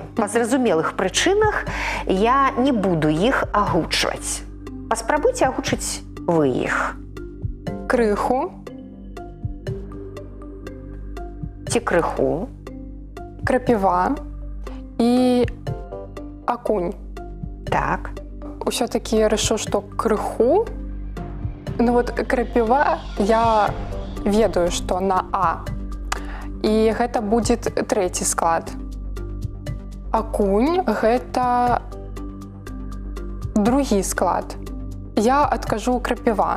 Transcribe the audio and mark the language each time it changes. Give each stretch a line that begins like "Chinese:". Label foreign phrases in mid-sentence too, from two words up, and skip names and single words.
Belarusian: Па зразумелых прычынах я не буду іх агучваць. Паспрабуйце агучыць вы іх. Крыху. Ці крыху. Крапіва. І акунь. Так.
Russian: Усё-таки я решу, что крыху.
Belarusian: Ну вот крапіва я ведаю, что на А. І гэта будет трэці склад. Акунь гэта другі склад. Я адкажу крапіва.